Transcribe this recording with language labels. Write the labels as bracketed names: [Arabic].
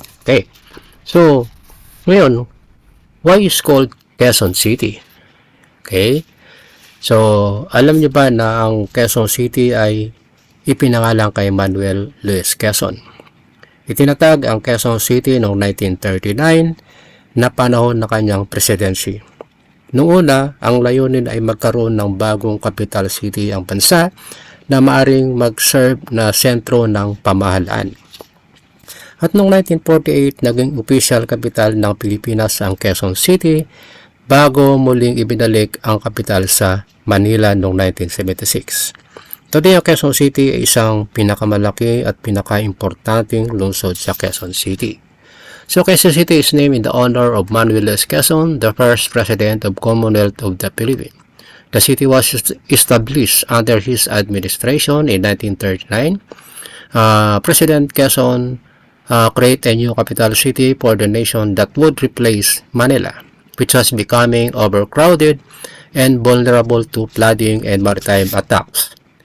[English] Okay, so ngayon, why is called Quezon City? [Filipino] Okay, so alam niyo ba na ang Quezon City ay ipinangalan kay Manuel Luis Quezon? Itinatag ang Quezon City noong 1939 na panahon ng kanyang presidency. Noong una, ang layunin ay magkaroon ng bagong capital city ang bansa na maaring mag-serve na sentro ng pamahalaan. At noong 1948, naging official capital ng Pilipinas ang Quezon City bago muling ibinalik ang capital sa Manila noong 1976. Today, ang Quezon City ay isang pinakamalaki at pinakaimportanteng lungsod sa Quezon City. [English] So, Quezon City is named in the honor of Manuel Luis Quezon, the first president of Commonwealth of the Philippines. The city was established under his administration in 1939. President Quezon created a new capital city for the nation that would replace Manila, which was becoming overcrowded and vulnerable to flooding and maritime attacks.